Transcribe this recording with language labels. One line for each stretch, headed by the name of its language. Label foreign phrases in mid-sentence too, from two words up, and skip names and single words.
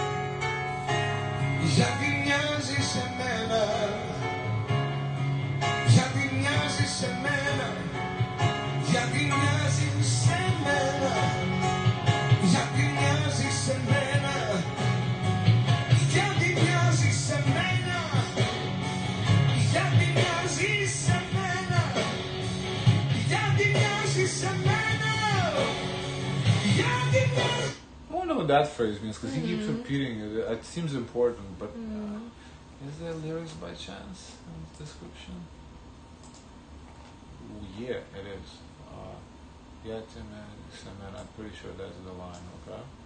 Greek: γιατί μοιάζεις σε μένα, γιατί μοιάζεις σε μένα, γιατί μοιάζεις σε μένα, γιατί μοιάζεις σε μένα, γιατί μοιάζεις σε μένα, γιατί μοιάζεις σε μένα, γιατί μοιάζεις σε μένα, γιατί μοιάζεις.
English: I wonder what that phrase means because he keeps repeating it. It seems important, but is there lyrics by chance in the description? Ooh, yeah, it is. I'm pretty sure that's the line, okay?